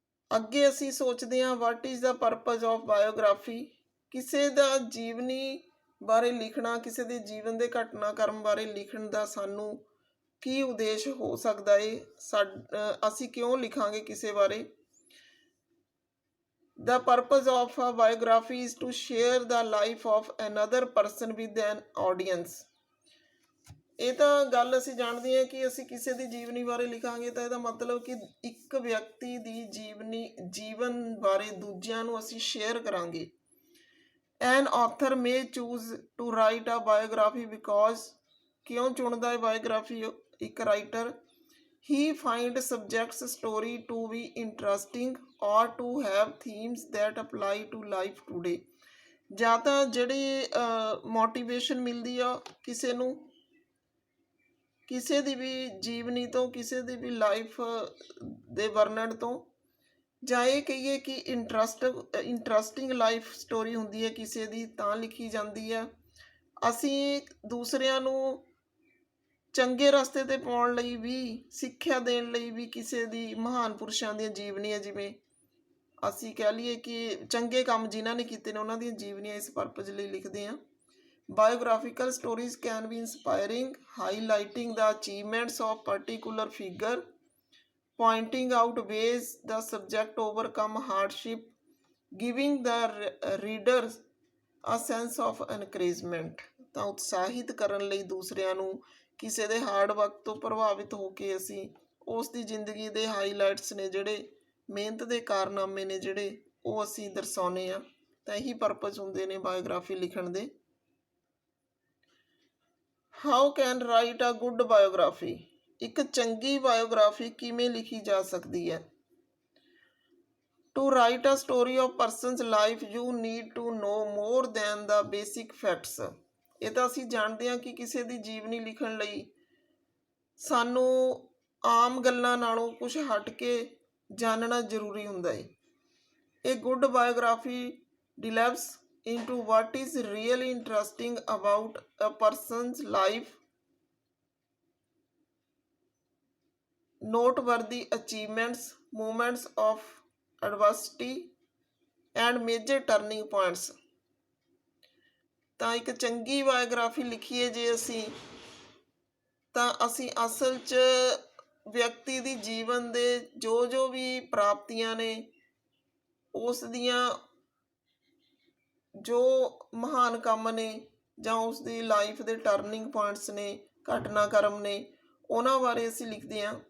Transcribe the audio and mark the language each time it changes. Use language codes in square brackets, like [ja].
[pa] ਅੱਗੇ ਅਸੀਂ ਸੋਚਦੇ ਹਾਂ [en] What is the purpose of biography. [pa] ਕਿਸੇ ਦਾ ਜੀਵਨੀ ਬਾਰੇ ਲਿਖਣਾ, ਕਿਸੇ ਦੇ ਜੀਵਨ ਦੇ ਘਟਨਾਕ੍ਰਮ ਬਾਰੇ ਲਿਖਣ ਦਾ ਸਾਨੂੰ ਕੀ ਉਦੇਸ਼ ਹੋ ਸਕਦਾ ਹੈ। ਅਸੀਂ ਕਿਉਂ ਲਿਖਾਂਗੇ ਕਿਸੇ ਬਾਰੇ। [en] The purpose of a biography is to share the life of another person with an audience. [pa] ਇਹ ਤਾਂ ਗੱਲ ਅਸੀਂ ਜਾਣਦੇ ਹਾਂ ਕਿ ਅਸੀਂ ਕਿਸੇ ਦੀ ਜੀਵਨੀ ਬਾਰੇ ਲਿਖਾਂਗੇ ਤਾਂ ਇਹਦਾ ਮਤਲਬ ਕਿ ਇੱਕ ਵਿਅਕਤੀ ਦੀ ਜੀਵਨ ਬਾਰੇ ਦੂਜਿਆਂ ਨੂੰ ਅਸੀਂ ਸ਼ੇਅਰ ਕਰਾਂਗੇ। [en] An author may choose to write a biography because, [pa] ਕਿਉਂ ਚੁਣਦਾ ਹੈ ਬਾਇਓਗ੍ਰਾਫੀ ਇੱਕ writer. [en] He finds subject's story to be interesting or to have themes that apply to life today. [pa] ਜਾਂ ਤਾਂ ਜਿਹੜੀ ਮੋਟੀਵੇਸ਼ਨ ਮਿਲਦੀ ਆ ਕਿਸੇ ਨੂੰ ਕਿਸੇ ਦੀ ਵੀ ਜੀਵਨੀ ਤੋਂ, ਕਿਸੇ ਦੀ ਵੀ ਲਾਈਫ ਦੇ ਵਰਣਨ ਤੋਂ, ਜਾਂ ਇਹ ਕਹੀਏ ਕਿ [en] interesting life story [pa] ਹੁੰਦੀ ਹੈ ਕਿਸੇ ਦੀ, ਤਾਂ ਲਿਖੀ ਜਾਂਦੀ ਹੈ। ਅਸੀਂ ਦੂਸਰਿਆਂ ਨੂੰ ਚੰਗੇ ਰਸਤੇ 'ਤੇ ਪਾਉਣ ਲਈ ਵੀ, ਸਿੱਖਿਆ ਦੇਣ ਲਈ ਵੀ ਕਿਸੇ ਦੀ, ਮਹਾਨ ਪੁਰਸ਼ਾਂ ਦੀਆਂ ਜੀਵਨੀਆਂ, ਜਿਵੇਂ ਅਸੀਂ ਕਹਿ ਲਈਏ ਕਿ ਚੰਗੇ ਕੰਮ ਜਿਨ੍ਹਾਂ ਨੇ ਕੀਤੇ ਨੇ ਉਹਨਾਂ ਦੀਆਂ ਜੀਵਨੀਆਂ, ਇਸ ਪਰਪਜ਼ ਲਈ ਲਿਖਦੇ ਹਾਂ। [en] Biographical stories can be inspiring, highlighting the achievements of particular figure, pointing out ways the subject overcome hardship, giving the readers a sense of encouragement। [pa] ਤਾਂ ਉਤਸ਼ਾਹਿਤ ਕਰਨ ਲਈ ਦੂਸਰਿਆਂ ਨੂੰ ਕਿਸੇ ਦੇ ਹਾਰਡ ਵਰਕ ਤੋਂ ਪ੍ਰਭਾਵਿਤ ਹੋ ਕੇ ਅਸੀਂ ਉਸ ਦੀ ਜ਼ਿੰਦਗੀ ਦੇ ਹਾਈਲਾਈਟਸ ਨੇ ਜਿਹੜੇ, ਮਿਹਨਤ ਦੇ ਕਾਰਨਾਮੇ ਨੇ ਜਿਹੜੇ, ਉਹ ਅਸੀਂ ਦਰਸਾਉਂਦੇ ਹਾਂ। ਤਾਂ ਇਹੀ ਪਰਪਸ ਹੁੰਦੇ ਨੇ ਬਾਇਓਗ੍ਰਾਫੀ ਲਿਖਣ ਦੇ। [en] how can write a good biography, [pa] ਇੱਕ ਚੰਗੀ ਬਾਇਓਗ੍ਰਾਫੀ ਕਿਵੇਂ ਲਿਖੀ ਜਾ ਸਕਦੀ ਹੈ। [en] To write a story of person's life you need to know more than the basic facts. [pa] ਇਹ ਤਾਂ ਅਸੀਂ ਜਾਣਦੇ ਹਾਂ ਕਿ ਕਿਸੇ ਦੀ ਜੀਵਨੀ ਲਿਖਣ ਲਈ ਸਾਨੂੰ ਆਮ ਗੱਲਾਂ ਨਾਲੋਂ ਕੁਝ ਹਟ ਕੇ ਜਾਣਨਾ ਜ਼ਰੂਰੀ ਹੁੰਦਾ ਹੈ। [en] ਇਹ good biography delves into what is really interesting about a person's life, noteworthy achievements, moments of adversity and major turning points। [pa] ਤਾਂ ਇੱਕ ਚੰਗੀ ਬਾਇਓਗ੍ਰਾਫੀ ਲਿਖੀਏ ਜੇ ਅਸੀਂ, ਤਾਂ ਅਸੀਂ ਅਸਲ 'ਚ ਵਿਅਕਤੀ ਦੀ ਜੀਵਨ ਦੇ ਜੋ ਵੀ ਪ੍ਰਾਪਤੀਆਂ ਨੇ, ਉਸ ਦੀਆਂ ਜੋ ਮਹਾਨ ਕੰਮ ਨੇ, ਜਾਂ ਉਸ ਦੀ ਲਾਈਫ ਦੇ ਟਰਨਿੰਗ ਪੁਆਇੰਟਸ ਨੇ, ਘਟਨਾਕ੍ਰਮ ਨੇ, ਉਹਨਾਂ ਬਾਰੇ ਅਸੀਂ ਲਿਖਦੇ ਹਾਂ।